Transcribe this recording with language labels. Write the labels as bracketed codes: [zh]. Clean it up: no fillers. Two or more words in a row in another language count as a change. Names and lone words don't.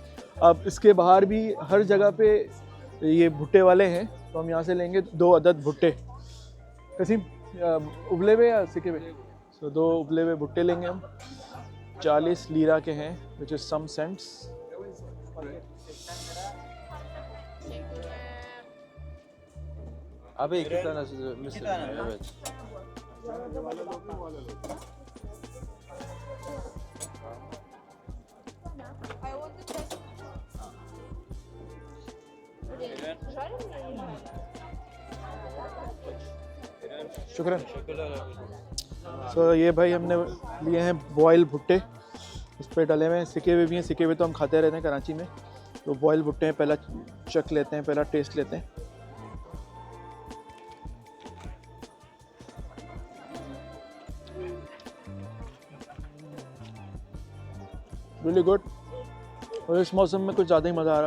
[ur] اب اس کے باہر بھی ہر جگہ پہ یہ بھٹے والے ہیں، تو ہم یہاں سے لیں گے 2 عدد بھٹے. قسیم ابلے ہوئے یا سکے ہوئے؟ سو 2 ابلے ہوئے بھٹے لیں گے ہم، 40 لیرا کے ہیں, [en] which is some cents. [tr] Abi 2 tane mısır. Evet. [ur] شکریہ. [tr] Teşekkürler abi. [ur] سو یہ بھائی ہم نے لیے ہیں بوائل بھٹے، اس پر ڈلے ہوئے ہیں، سکے ہوئے بھی ہیں، سکے ہوئے تو ہم کھاتے رہتے ہیں کراچی میں، تو بوائل بھٹے ہیں، پہلا چکھ لیتے ہیں، پہلا ٹیسٹ لیتے ہیں. [en] really good, [ur] اور اس موسم میں کچھ زیادہ ہی مزہ آ رہا ہے.